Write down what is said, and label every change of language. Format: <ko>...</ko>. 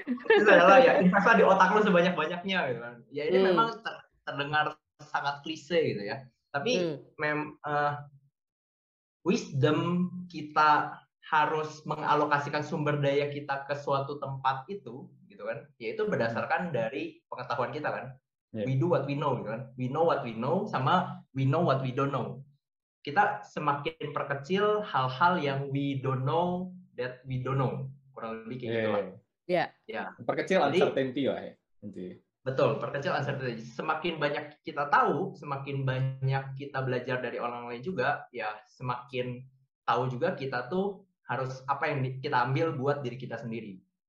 <id>Itu adalah ya investlah di otak lu sebanyak-banyaknya gitu kan. Ya ini memang terdengar sangat klise gitu ya. Tapi wisdom kita harus mengalokasikan sumber daya kita ke suatu tempat itu gitu kan. Yaitu berdasarkan dari pengetahuan kita kan.</id> <en>We do what we know,</en> <id>gitu kan?</id> <en>We know what we know,</en> <id>sama</id> <en>we know what we don't know.</en> <id>Kita semakin perkecil hal-hal yang</id> <en>we don't know that we don't know.</en> <id>Kurang lebih kayak gitulah. Ya. Perkecil uncertainty lah ya. Betul, perkecil uncertainty. Semakin banyak kita tahu, semakin banyak kita belajar dari orang lain juga, ya semakin tahu juga kita tuh harus apa yang kita ambil buat diri kita sendiri.</id>